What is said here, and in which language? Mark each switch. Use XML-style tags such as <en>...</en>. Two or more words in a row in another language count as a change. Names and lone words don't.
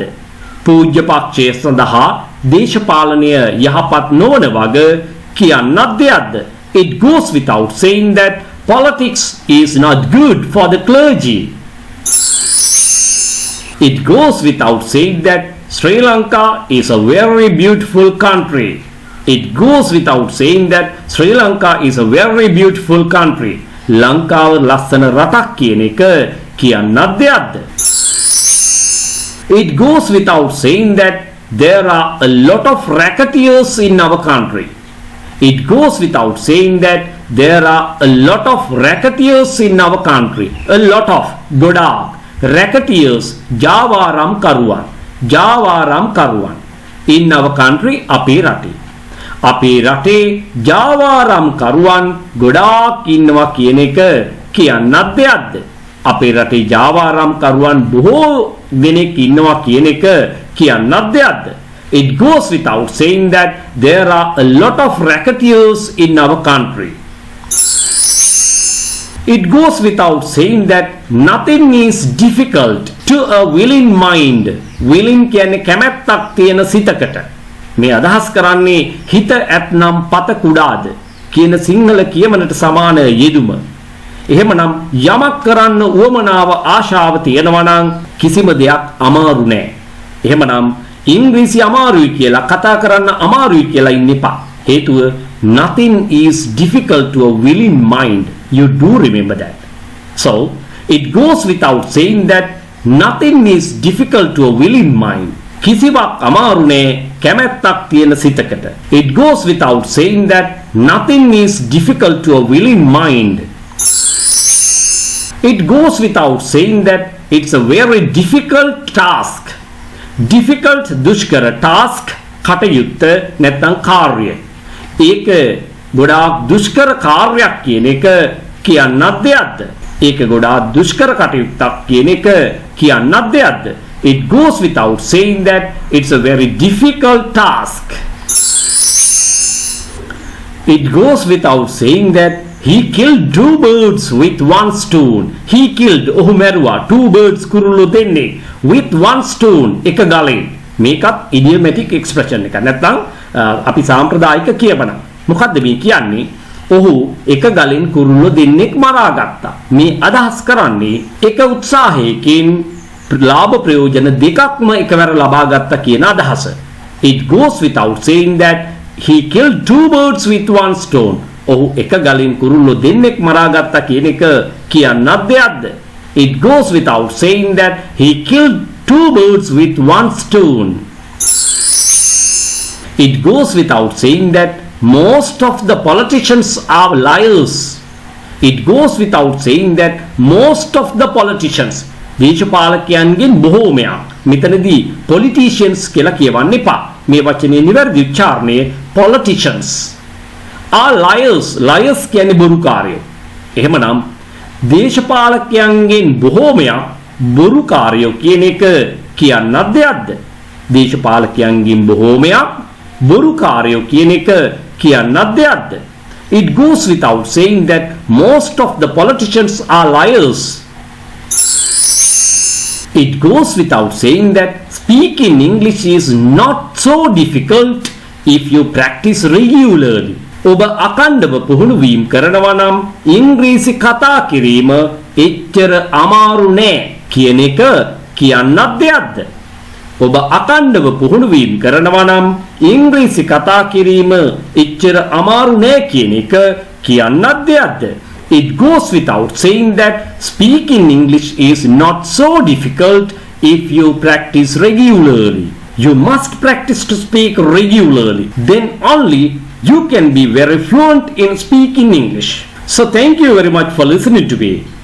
<si>පූජ්‍ය පක්ෂය සඳහා දේශපාලනය යහපත් නොවන වග කියන්නත් දෙයක්ද?</si> <en>It goes without saying that politics is not good for the clergy. It goes without saying that Sri Lanka is a very beautiful country. It goes without saying that Sri Lanka is a very beautiful country.</en> <si>ලංකාව ලස්සන රටක් කියන එක කියන්නත් දෙයක්ද?</si> <en>It goes without saying that there are a lot of racketeers in our country. It goes without saying that there are a lot of racketeers in our country. A lot of ගොඩාක් racketeers</en> <si>ජාවාරම් කරුවන්</si> <en>in our country</en> <si>අපේ රටේ. අපේ රටේ ජාවාරම් කරුවන් ගොඩාක් ඉන්නවා කියන එක කියන්නත් දෙයක්ද? අපේ රටේ ජාවාරම් කරුවන් බොහෝ දෙනෙක් ඉන්නවා කියන එක කියන්නත් දෙයක්ද?</si> <en>It goes without saying that there are a lot of racketeers in our country. It goes without saying that nothing is difficult to a willing mind.</en> <si>Willing කියන්නේ කැමැත්තක් තියෙන සිතකට. මේ අදහස් කරන්නේ හිත ඇත්නම් පත කුඩාද කියන සිංහල කියමනට සමාන යෙදුම. එහෙමනම් යමක් කරන්න උවමනාව ආශාව තියෙනවා නම් කිසිම දෙයක් අමාරු නෑ. එහෙමනම් ඉංග්‍රීසි අමාරුයි කියලා කතා කරන්න අමාරුයි කියලා ඉන්න එපා.</si> <en>හේතුව nothing is difficult to a willing mind. You do remember that. So it goes without saying that nothing is difficult to a willing mind.</en> <si>කිසිවක් අමාරු නෑ කැමැත්තක් තියෙන සිතකට.</si> <en>It goes without saying that nothing is difficult to a willing mind. It goes without saying that it's a very difficult task.</en> <si>Difficult දුෂ්කර task කටයුත්ත නැත්නම් කාර්යය. ඒක ගොඩාක් දුෂ්කර කාර්යයක් කියන එක කියන්නත් දෙයක්ද? ඒක ගොඩාක් දුෂ්කර කටයුත්තක් කියන එක කියන්නත් දෙයක්ද?</si> <en>It goes without saying that it's a very difficult task. It goes without saying that he killed two birds with one stone. He killed</en> <si>ඔහු මැරුවා</si> <en>two birds</en> <si>කුරුල්ලෝ දෙන්නේ</si> <en>with one stone</en> <si>එක ගලෙන්. මේකත්</si> <en>idiomatic expression</en> <si>එක. නැත්නම් අපි සාම්ප්‍රදායික කියවන. මොකද්ද මේ කියන්නේ? ඔහු එක ගලෙන් කුරුල්ලෝ දෙන්නෙක් මරා ගත්තා. මේ අදහස් කරන්නේ එක උත්සාහයකින් ලාභ ප්‍රයෝජන දෙකක්ම එකවර ලබා ගත්තා කියන අදහස.</si> <en>It goes without saying that he killed two birds with one stone.</en> <si>ඔහු එක ගලින් කුරුල්ලෝ දෙන්නෙක් මරා ගත්තා කියන එක කියන්නත් දෙයක්ද?</si> <en>It goes without saying that he killed two birds with one stone. It goes without saying that most of the politicians are liars. It goes without saying that most of the politicians,</en> <si>දේශපාලකයන්ගෙන් බොහෝමයක්. මෙතනදී politicians කියලා කියවන්න එපා. මේ වචනේ නිවැරදි උච්චාරණය</si> <en>politicians are liars.</en> <si>Liars කියන්නේ බොරුකාරයෝ. එහෙමනම් දේශපාලකයන්ගෙන් බොහෝමයක් බොරුකාරයෝ කියන එක කියන්නත් දෙයක්ද? දේශපාලකයන්ගෙන් බොහෝමයක් බොරුකාරයෝ කියන එක කියන්නත් දෙයක්ද?</si> <en>It goes without saying that most of the politicians are liars. It goes without saying that speaking English is not so difficult if you practice regularly.</en> <si>ඔබ අකණ්ඩව පුහුණු වීම කරනවා නම් ඉංග්‍රීසි කතා කිරීම එච්චර අමාරු නෑ කියන එක කියන්නත් දෙයක්ද? ඔබ අකණ්ඩව පුහුණු වීම කරනවා නම් ඉංග්‍රීසි කතා කිරීම එච්චර අමාරු නෑ කියන එක කියන්නත් දෙයක්ද?</si> <en>It goes without saying that speaking English is not so difficult if you practice regularly. You must practice to speak regularly. Then only you can be very fluent in speaking English. So thank you very much for listening to me.</en>